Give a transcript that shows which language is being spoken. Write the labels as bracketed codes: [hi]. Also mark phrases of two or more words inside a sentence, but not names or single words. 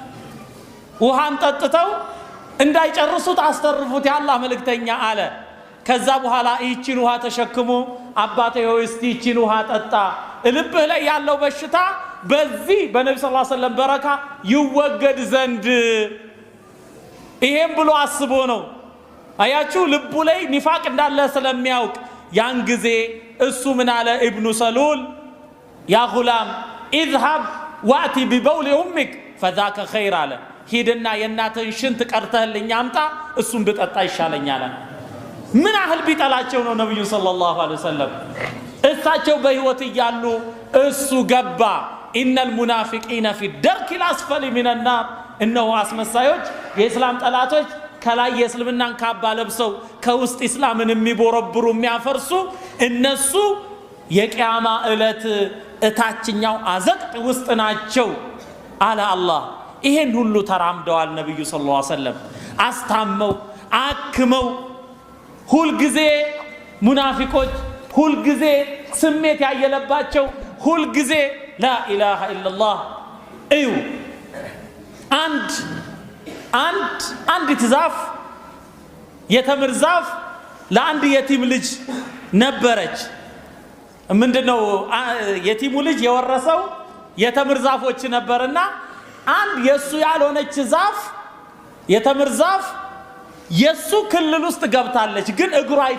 [am] ውሃን ጠጥተው እንዳይጨርሱት አስተርፉት ያላህ መልእክተኛ አለ ከዛ በኋላ ይቺን ውሃ ተሸክሞ አባቴ ሆይ እስቲ ይቺን ውሃ ጠጣ ልብህ ላይ ያለው በሽታ በዚህ በነብዩ [ar] صلى الله عليه وسلم [am] በረካ ይወገድ ዘንድ ይሄን ብሎ አስቦ ነው አያችሁ ልቡ ላይ ኒፋቅ እንዳለ ስለሚያውቅ ያን ጊዜ እሱ ምን አለ ኢብኑ ሰሉል [ar] يا غلام اذهب واتي ببول امك فذاك [am] خير አለ ሂድና የእናትህን ሽንት ቀርተህልኝ አምጣ እሱን ብጠጣ ይሻለኛል ምን አህል ቢጠላቸው ነው ነብዩ [ar] صلى الله عليه وسلم [am] እሳቸው በህይወት እያሉ እሱ ገባ [ar] ان المنافقين في الدرك الاسفل من النار [am] እነሆ አስመሳዮች የእስላም ጠላቶች ከላይ የእስልምናን ካባ ለብሰው ከውስጥ እስላምን የሚቦረብሩ የሚያፈርሱ እነሱ የቂያማ እለት እታችኛው አዘቅት ውስጥ ናቸው አለ አላህ ይሄን ሁሉ ተራምደዋል ነብዩ [ar] صلى الله عليه وسلم [am] አስታመው አክመው ሁሉ ጊዜ ሙናፊቆች ሁሉ ጊዜ ስሜት ያየለባቸው ሁሉ ጊዜ [ar] لا اله الا الله [am] እዩ አንድ ዛፍ የተምር ዛፍ ለአንድ የቲም ልጅ ነበረች ምንድነው የቲሙ ልጅ የወረሰው የተምር ዛፎች ነበርና አንድ የሱ ያልሆነች ዛፍ የተምር ዛፍ የሱ ክልል ውስጥ ገብታለች ግን እግሯ